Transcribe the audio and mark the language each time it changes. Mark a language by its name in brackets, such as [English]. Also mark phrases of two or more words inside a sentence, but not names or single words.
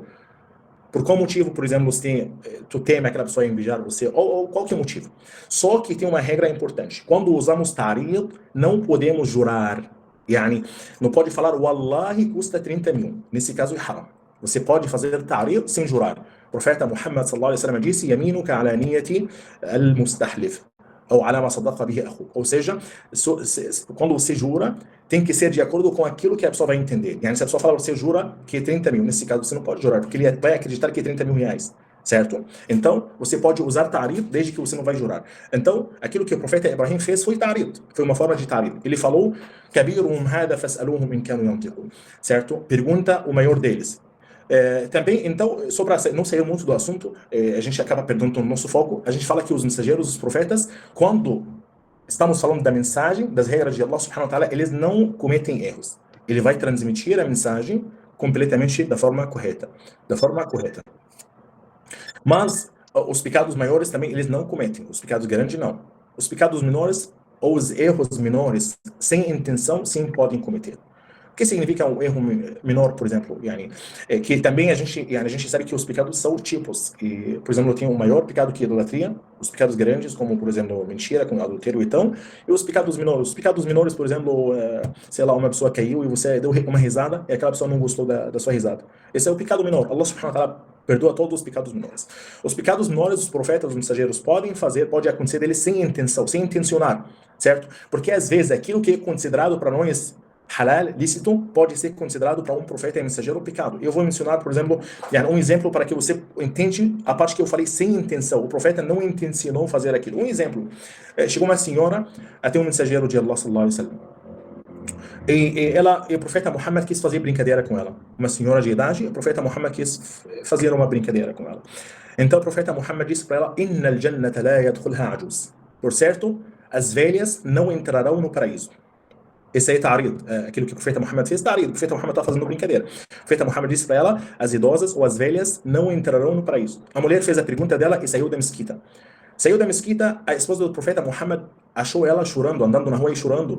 [Portuguese] Por qual motivo, por exemplo, tu teme aquela pessoa invejar você, ou qual que é o motivo? Só que tem uma regra importante. Quando usamos ta'rid, não podemos jurar. Yani, não pode falar, wallahi custa 30 mil. Nesse caso é haram. Você pode fazer ta'rid sem jurar. O profeta [Arabic] Muhammad صلى الله عليه وسلم disse, يمينك على نية المستحلف. Ou علامَ صدق به أخو. [Portuguese] Ou seja, quando você jura, tem que ser de acordo com aquilo que a pessoa vai entender. Se a pessoa fala, você jura que é 30 mil, nesse caso você não pode jurar, porque ele vai acreditar que é 30 mil reais, certo? Então, você pode usar ta'rid desde que você não vai jurar. Então, aquilo que o profeta Ibrahim fez foi ta'rid, foi uma forma de ta'rid. Ele falou, [Arabic] كَبِيرُهُمْ هَذَا فَاسْأَلُوهُمْ إِنْ كَانُوا يَنْطِقُونَ, [Portuguese] certo? Pergunta o maior deles. Também, então, sobre não sair muito do assunto, a gente acaba perdendo o nosso foco. A gente fala que os mensageiros, os profetas, quando estamos falando da mensagem, das regras de [Arabic] الله سبحانه وتعالى, [Portuguese] eles não cometem erros. ele vai transmitir a mensagem completamente da forma correta. Mas os pecados maiores também eles não cometem, os pecados grandes não. Os pecados menores ou os erros menores sem intenção sim podem cometer. O que significa um erro menor, por exemplo? Que também a gente sabe que os pecados são tipos. E, por exemplo, tem o maior pecado que é a idolatria, os pecados grandes, como, por exemplo, mentira, como adultério então, e os pecados menores. Os pecados menores, por exemplo, sei lá, uma pessoa caiu e você deu uma risada e aquela pessoa não gostou da sua risada. Esse é o pecado menor. [Arabic] الله سبحانه وتعالى [Portuguese] perdoa todos os pecados menores. Os pecados menores, os profetas, os mensageiros pode acontecer deles sem intenção, sem intencionar, certo? Porque às vezes aquilo que é considerado para nós halal, lícito, pode ser considerado para um profeta e mensageiro pecado. Eu vou mencionar, por exemplo, um exemplo para que você entende a parte que eu falei sem intenção. O profeta não intencionou fazer aquilo. Um exemplo, chegou uma senhora até um mensageiro de Allah [Arabic] صلى الله عليه وسلم. [Portuguese] E o profeta Muhammad quis fazer brincadeira com ela. Uma senhora de idade, o profeta Muhammad quis fazer uma brincadeira com ela. Então o profeta Muhammad disse para ela: [Arabic] "إن الجنة لا يدخلها عجوز." [Portuguese] Por certo, as velhas não entrarão no paraíso. Esse aí é ta'arid, aquilo que o profeta Muhammad fez, ta'arid. O profeta Muhammad está fazendo brincadeira. O profeta Muhammad disse para ela: as idosas ou as velhas não entrarão no paraíso. A mulher fez a pergunta dela e saiu da mesquita. A esposa do profeta Muhammad achou ela chorando, andando na rua e chorando.